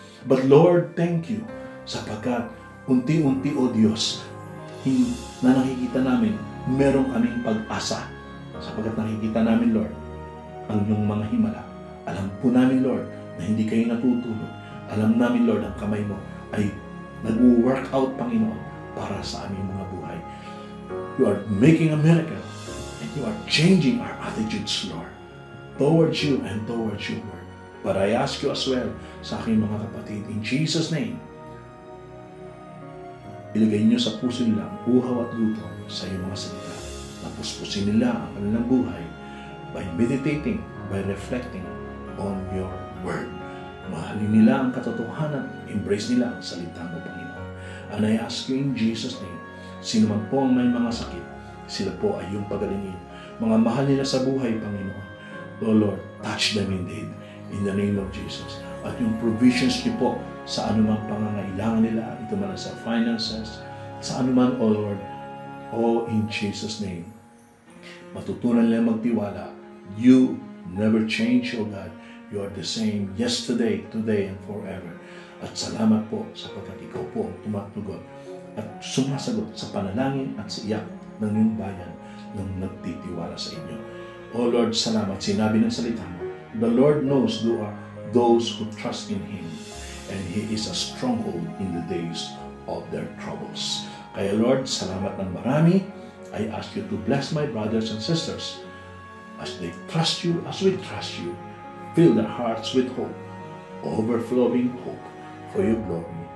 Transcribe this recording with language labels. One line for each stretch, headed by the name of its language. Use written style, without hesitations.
English: But Lord, thank you
Filipino: sapagkat unti-unti, O Diyos, na nakikita namin, meron kaming pag-asa sapagkat nakikita namin, Lord, ang iyong mga himala. Alam po namin, Lord, na hindi kayo natutulog. Alam namin, Lord, ang kamay mo ay nag-work out, Panginoon, para sa aming mga buhay.
English: You are making a miracle and you are changing our attitudes, Lord, towards you and towards your word. But I ask you as well
Filipino: sa aking mga kapatid,
English: in Jesus' name,
Filipino: ilagay niyo sa puso nila ang uhaw at luto sa iyong mga salita. Napuspusin nila ang kanilang buhay
English: by meditating, by reflecting on your word.
Filipino: Mahalin nila ang katotohanan, embrace nila ang salita mo, Panginoon.
English: And I ask you in Jesus' name,
Filipino: sino man po ang may mga sakit, sila po ay iyong pagalingin. Mga mahal nila sa buhay, Panginoon.
English: O Lord, touch them indeed in the name of Jesus.
Filipino: At yung provisions niyo po sa anumang pangangailangan nila, ito man sa finances, sa anuman, O Lord, O
English: in Jesus' name,
Filipino: matutunan nila magtiwala.
English: You never change, O God. You are the same yesterday, today, and forever.
Filipino: At salamat po sapagkat ikaw po ang tumatugon at sumasagot sa panalangin at sa iyak ng iyong bayan ng nagtitiwala sa inyo. O Lord, salamat. Sinabi ng salita mo,
English: the Lord knows those who trust in Him, and He is a stronghold in the days of their troubles.
Filipino: Kaya Lord, salamat ng marami.
English: I ask you to bless my brothers and sisters as they trust you, as we trust you. Fill their hearts with hope, overflowing hope for your glory.